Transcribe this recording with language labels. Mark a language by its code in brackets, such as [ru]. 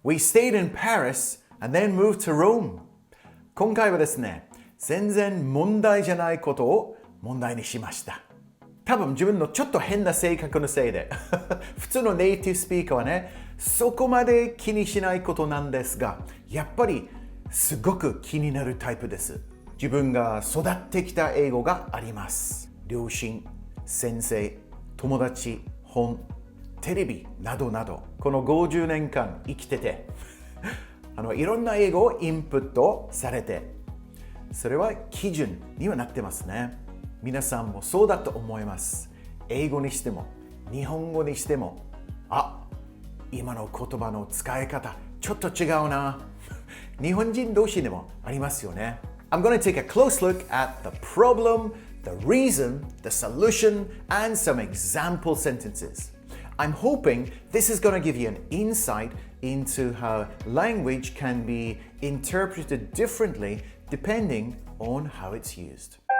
[en] We stayed in Paris and then moved to Rome. [ja] 今回はですね、全然問題じゃないことを問題にしました。多分自分のちょっと変な性格のせいで普通のネイティブスピーカーはね、そこまで気にしないことなんですが、やっぱりすごく気になるタイプです。自分が育ってきた英語があります。両親、先生、友達、本、テレビなどなど、この50年間生きてていろんな英語をインプットされて、それは基準にはなってますね。皆さんもそうだと思います。英語にしても日本語にしても、今の言葉の使い方ちょっと違うな日本人同士でもありますよね。 [en] I'm going to take a close look at the problem, the reason, the solution, and some example sentences. I'm hoping this is going to give you an insight into how language can be interpreted differently depending on how it's used.